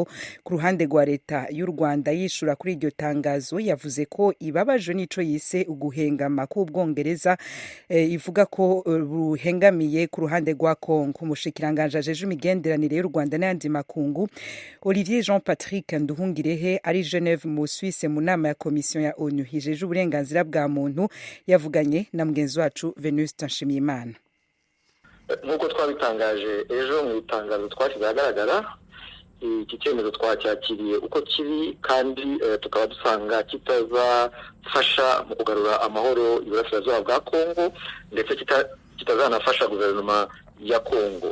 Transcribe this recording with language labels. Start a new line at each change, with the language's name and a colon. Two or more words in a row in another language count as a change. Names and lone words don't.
Rundi: Ku ruhande rwa leta y'u Rwanda yishura kuri iryo tangazo yavuze ko babajwe n'ico yise uguhengama k'Ubwongereza, ivuga ko ruhengamiye ku ruhande rwa Kongo. Umushikiranganje ajeje imigenderanire y'u Rwanda n'andi makungu Olivier Jean Patrick Nduhungirehe ari Geneve mu Suisse mu nama ya komisiyo ya ONU hijeje uburenganzira bwa muntu yavuganye na mugenzi wacu Venuste Nshimiyimana.
Kinyarwanda: Nk'uko twabitangaje ejo mu itangazo twashyize ahagaragara, iki cyemezo twacyakiriye uko kiri kandi tukaba dusanga kitazafasha mu kugarura amahoro iburasirazuba bwa Kongo ndetse kitazanafasha guverinoma ya Kongo.